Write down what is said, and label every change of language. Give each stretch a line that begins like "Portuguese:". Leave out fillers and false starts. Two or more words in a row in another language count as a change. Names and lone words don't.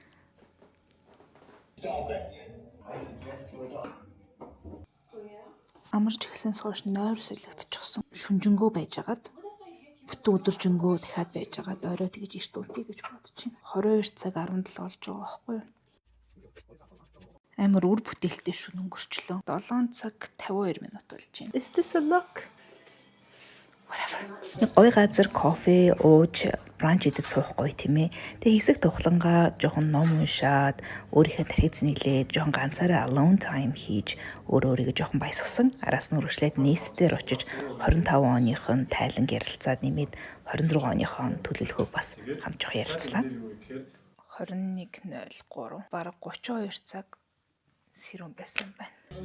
Mongolian: Амарч ихсэн сууш нойр солигдчихсон. Шүнжэнгөө байжгаад бүтэн өдөржингөө дахиад байжгаад орой тэгж эрт унтъя гэж бодчих. 22 цаг 17 болж байгаа байхгүй юу? Амар үр бүтээлтэй шүн өнгөрчлөө. 7 цаг 52 минут болж байна.
English: Is this a look? Whatever.
Mongolian: Ой газар кофе ууж бранч идэж суух гоё тийм ээ. Тэгээ хэсэг тухлангаа жоохон ном уншаад өөрийнхөө тархиц нэглээд жоохон ганцаараа
English: alone time
Mongolian: хийж өөрийгөө жоохон баясгасан. Араас нь үргэлжлээд нээсээр очиж 25 оных нь тайлан ярилцаад нэмээд 26 оныхоо төлөвлөгөөг бас хамт жоох ярилцлаа. 21:03 бараг 32 цаг сэрүүн байсан байна.